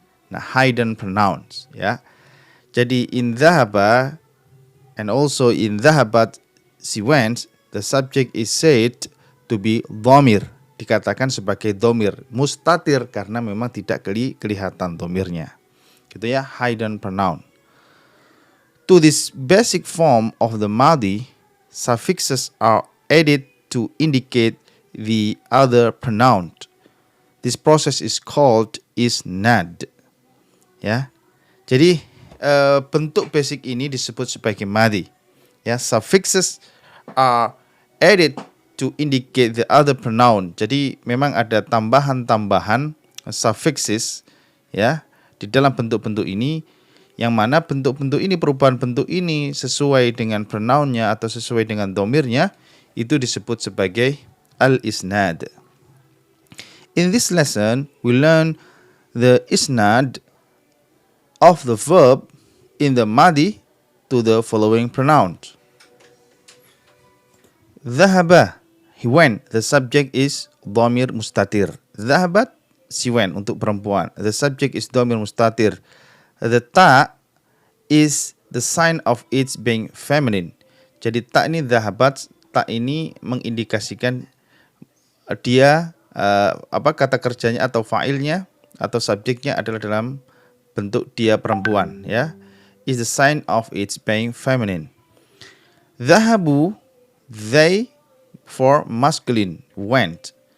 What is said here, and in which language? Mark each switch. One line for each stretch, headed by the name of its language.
English: Nah, hidden pronouns, ya. Jadi in dhahaba and also in dhahabat she went, the subject is said to be dhamir,
Indonesian: dikatakan sebagai dhamir mustatir karena memang tidak kelihatan dhamirnya. Gitu ya,
English: hidden pronoun. To this basic form of the madhi, suffixes are added to indicate the other pronoun. This process is called isnad.
Indonesian: Ya. Jadi bentuk basic ini disebut sebagai madhi.
English: Ya, suffixes are added to indicate the other pronoun.
Indonesian: Jadi memang ada tambahan-tambahan suffixes ya di dalam bentuk-bentuk ini, yang mana bentuk-bentuk ini, perubahan bentuk ini sesuai dengan pronounnya atau sesuai dengan domirnya, itu disebut sebagai al-isnad.
English: In this lesson, we learn the isnad of the verb in the madhi to the following pronouns. Dhahaba, he went. The subject is dhamir mustatir. Dhahabat, she went
Indonesian: untuk perempuan.
English: The subject is dhamir mustatir. The ta is the sign of its being feminine.
Indonesian: Jadi ta ini dhahabat, ta ini mengindikasikan dia kata kerjanya atau fa'ilnya atau subjeknya adalah dalam bentuk dia perempuan, ya.
English: Is the sign of its being feminine. Dhahabu, they for masculine, went.